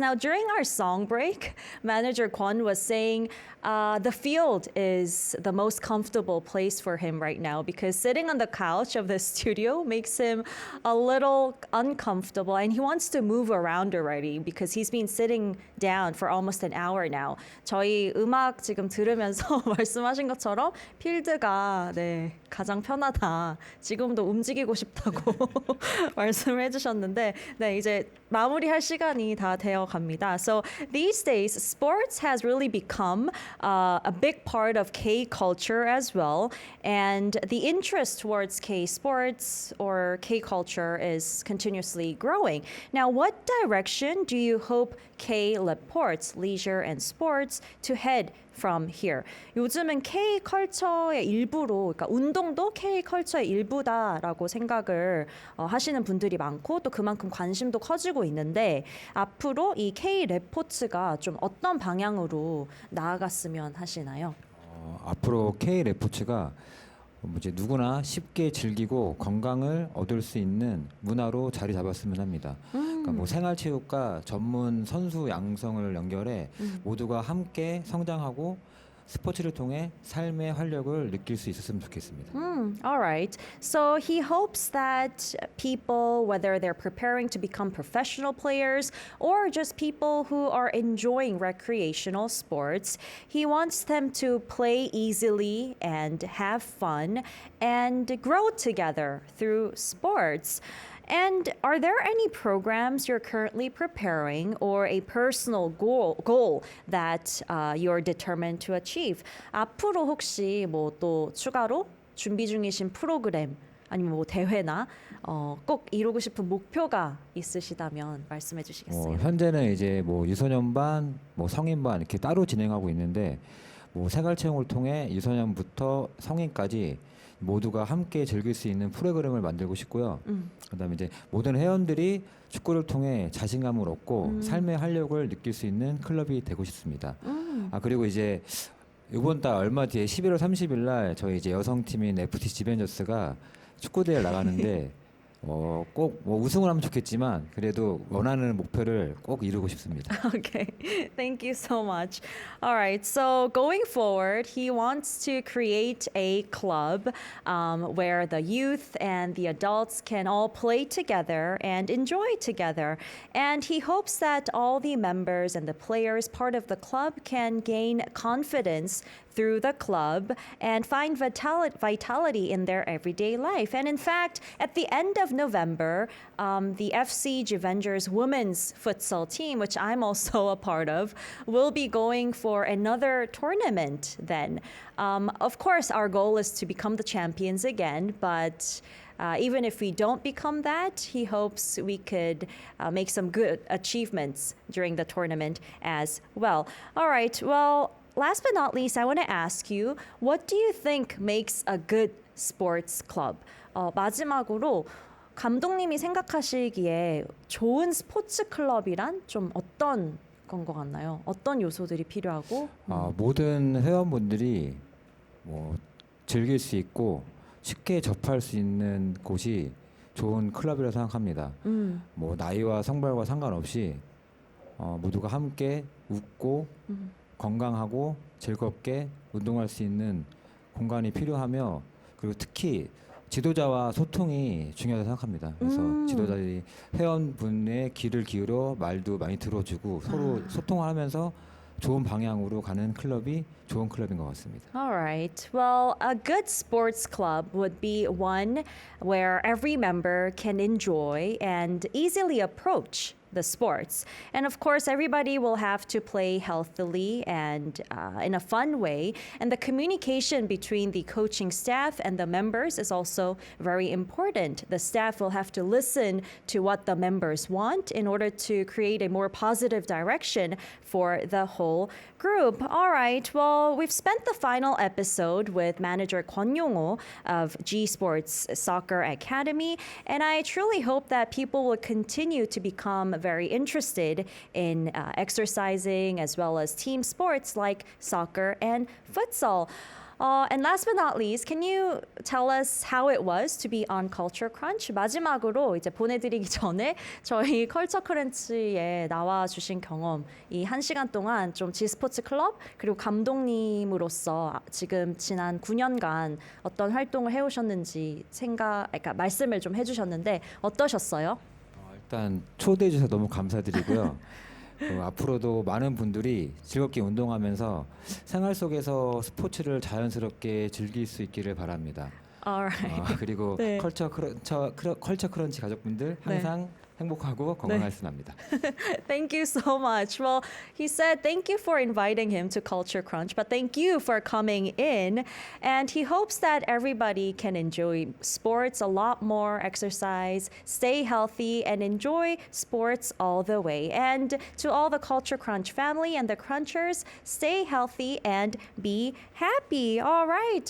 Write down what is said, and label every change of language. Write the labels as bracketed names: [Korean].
[English] Now, during our song break, manager Kwon was saying the field is the most comfortable place for him right now because sitting on the couch of the studio makes him a little uncomfortable, and he wants to move around already because he's been sitting down for almost an hour now. [Korean] 저희 음악 지금 들으면서 말씀하신 것처럼 필드가 네, 가장 편하다. 지금도 움직이고 싶다고 말씀을 해주셨는데 네, 이제 마무리할 시간이 다 되어 갑니다. [English] So these days, sports has really become a big part of K culture as well, and the interest towards K sports or K culture is continuously growing. Now, what direction do you hope K reports, leisure and sports to head from here? [Korean] 요즘은 K 컬처의 일부로, 그러니까 운동도 K 컬처의 일부다라고 생각을 하시는 분들이 많고 또 그만큼 관심도 커지고 있는데 앞으로 이 K 레포츠가 좀 어떤 방향으로 나아갔으면 하시나요? 앞으로 K 레포츠가 이제 누구나 쉽게 즐기고 건강을 얻을 수 있는 문화로 자리 잡았으면 합니다. 그러니까 뭐 생활체육과 전문 선수 양성을 연결해 모두가 함께 성장하고 스포츠를 통해 삶의 활력을 느낄 수 있었으면 좋겠습니다. [English] All right. So he hopes that people, whether they're preparing to become professional players or just people who are enjoying recreational sports, he wants them to play easily and have fun and grow together through sports. And are there any programs you're currently preparing or a personal goal that you're determined to achieve? [Korean] 앞으로 혹시 뭐 또 추가로 준비 중이신 프로그램 아니면 뭐 대회나 꼭 이루고 싶은 목표가 있으시다면 말씀해 주시겠어요? 현재는 이제 뭐 유소년반, 뭐 성인반 이렇게 따로 진행하고 있는데 뭐 생활체육을 통해 유소년부터 성인까지 모두가 함께 즐길 수 있는 프로그램을 만들고 싶고요. 그다음에 이제 모든 회원들이 축구를 통해 자신감을 얻고 삶의 활력을 느낄 수 있는 클럽이 되고 싶습니다. 그리고 이제 이번 달 얼마 뒤에 11월 30일 날 저희 이제 여성팀인 FTC 지벤저스가 축구 대회를 나가는데 꼭 뭐 우승을 하면 좋겠지만 그래도 원하는 목표를 꼭 이루고 싶습니다. [English] Okay, thank you so much. All right, so going forward, he wants to create a club where the youth and the adults can all play together and enjoy together. And he hopes that all the members and the players part of the club can gain confidence through the club and find vitality in their everyday life. And in fact, at the end of November, the FC Gvengers women's futsal team, which I'm also a part of, will be going for another tournament then. Of course, our goal is to become the champions again, but even if we don't become that, he hopes we could make some good achievements during the tournament as well. All right, well, last but not least, I want to ask you, what do you think makes a good sports club? [Korean] 마지막으로 감독님이 생각하시기에 좋은 스포츠 클럽이란 좀 어떤 건 것 같나요? 어떤 요소들이 필요하고? 모든 회원분들이 뭐 즐길 수 있고 쉽게 접할 수 있는 곳이 좋은 클럽이라고 생각합니다. 뭐 나이와 성별과 상관없이 모두가 함께 웃고 건강하고 즐겁게 운동할 수 있는 공간이 필요하며, 그리고 특히 지도자와 소통이 중요하다고 생각합니다. 그래서 지도자들이 회원분의 귀를 기울여 말도 많이 들어주고 서로 소통을 하면서 좋은 방향으로 가는 클럽이 좋은 클럽인 것 같습니다. [English] All right. Well, a good sports club would be one where every member can enjoy and easily approach the sports. And of course, everybody will have to play healthily and in a fun way. And the communication between the coaching staff and the members is also very important. The staff will have to listen to what the members want in order to create a more positive direction for the whole group. All right, well, we've spent the final episode with manager Kwon Yong-ho of G Sports Soccer Academy, and I truly hope that people will continue to become very interested in exercising as well as team sports like soccer and futsal. And last but not least, can you tell us how it was to be on Culture Crunch? [Korean] 마지막으로 이제 보내드리기 전에 저희 컬처 크런치에 나와주신 경험, 이 1시간 동안 좀 G스포츠 클럽 그리고 감독님으로서 지금 지난 9년간 어떤 활동을 해오셨는지 그러니까 말씀을 좀 해주셨는데 어떠셨어요? 일단 초대해 주셔서 너무 감사드리고요. 앞으로도 많은 분들이 즐겁게 운동하면서 생활 속에서 스포츠를 자연스럽게 즐길 수 있기를 바랍니다. [English] Alright. [Korean] 그리고 네. 컬처 크런치 가족분들 항상 행복하고 건강했으면 합니다. [English] Thank you so much. Well, he said thank you for inviting him to Culture Crunch, but thank you for coming in. And he hopes that everybody can enjoy sports a lot more, exercise, stay healthy, and enjoy sports all the way. And to all the Culture Crunch family and the Crunchers, stay healthy and be happy. All right.